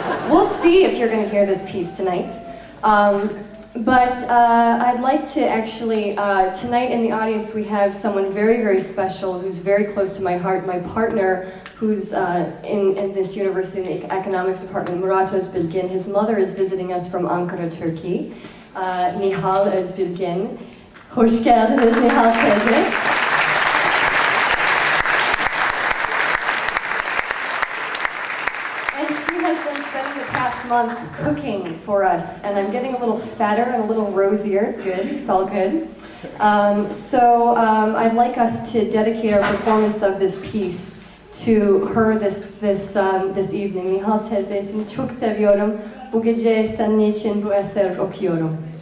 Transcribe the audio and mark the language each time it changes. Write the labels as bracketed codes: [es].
[en] We'll see if you're going to hear this piece tonight. But I'd like to actually, tonight in the audience we have someone very, very special who's very close to my heart, my partner who's in this university in the economics department, Murat Özbilgin. His mother is visiting us from Ankara, Turkey. Nihal Özbilgin. [tr] Hoş geldiniz Nihal teyze. [en] spending the past month cooking for us, and I'm getting a little fatter and a little rosier. It's good. It's all good. I'd like us to dedicate our performance of this piece to her this evening. [tr] Nihal teyze, seni çok seviyorum. Bu gece senin için bu eser okuyorum.